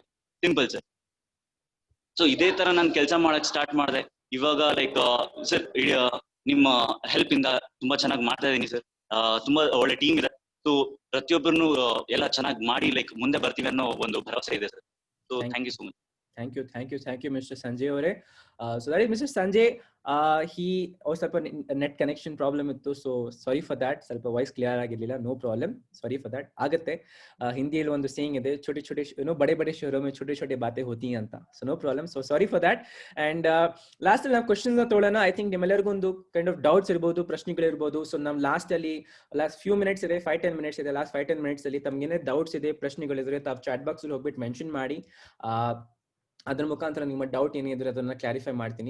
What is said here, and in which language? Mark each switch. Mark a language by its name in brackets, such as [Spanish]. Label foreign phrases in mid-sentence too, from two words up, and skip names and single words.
[English] simple sir. [Kannada] ಸೊ ಇದೇ ತರ ನಾನು ಕೆಲಸ ಮಾಡಕ್ ಸ್ಟಾರ್ಟ್ ಮಾಡಿದೆ. ಇವಾಗ [English] like sir, [Kannada] ನಿಮ್ಮ ಹೆಲ್ಪ್ ಇಂದ ತುಂಬಾ ಚೆನ್ನಾಗಿ ಮಾಡ್ತಾ ಇದೀನಿ ಸರ್. ತುಂಬಾ ಒಳ್ಳೆ ಟೀಮ್ ಇದೆ. ಸೊ ಪ್ರತಿಯೊಬ್ಬರನ್ನು ಎಲ್ಲ ಚೆನ್ನಾಗಿ ಮಾಡಿ ಲೈಕ್ ಮುಂದೆ ಬರ್ತೀವಿ ಅನ್ನೋ ಒಂದು ಭರವಸೆ ಇದೆ ಸರ್. [English] so thank you so much. Thank you, Mr. Sanjay ಅವರೇ. So that is Mr. Sanjay. He ಸ್ವಲ್ಪ net connection problem ಇತ್ತು, so sorry for that. ಸ್ವಲ್ಪ voice clear ಆಗಿರ್ಲಿಲ್ಲ, no problem, sorry for that. [Kannada] ಆಗತ್ತೆ. ಹಿಂದಿಯಲ್ಲಿ ಒಂದು ಸೇಯಿಂಗ್ ಇದೆ, [Hindi] छोटे छोटे बड़े बड़े शहरों में छोटे छोटे बातें होती हैं ಅಂತ. [English] so no problem, so sorry for that. and last [Kannada] ಅಲ್ಲಿ ನಾವು ಕ್ವಶನ್ಸ್ ತಗೊಳ್ಳೋಣ. [English] I think [Kannada] ನಿಮ್ಮೆಲ್ಲರಿಗೂ ಒಂದು [English] kind of doubts [Kannada] ಇರ್ಬೋದು, ಪ್ರಶ್ನೆಗಳಿರ್ಬೋದು. [English] ಸೊ ನಮ್ last few minutes ಇದೆ, 5-10 ಮಿನಿಟ್ಸ್ ಇದೆ. last 5-10 minutes [Kannada] ಅಲ್ಲಿ ತಮ್ಗೇನೇ ಡೌಟ್ಸ್ ಇದೆ, ಪ್ರಶ್ನೆಗಳಿದ್ರೆ ತಾವು [English] chat box [Kannada] ಅಲ್ಲಿ ಹೋಗ್ಬಿಟ್ಟು ಮೆನ್ಷನ್ ಮಾಡಿ. ಅದ್ರ ಮುಖಾಂತರ ನಿಮ್ಮ ಡೌಟ್ ಏನಿದ್ರೆ ಅದನ್ನ ಕ್ಲಾರಿಫೈ ಮಾಡ್ತೀನಿ.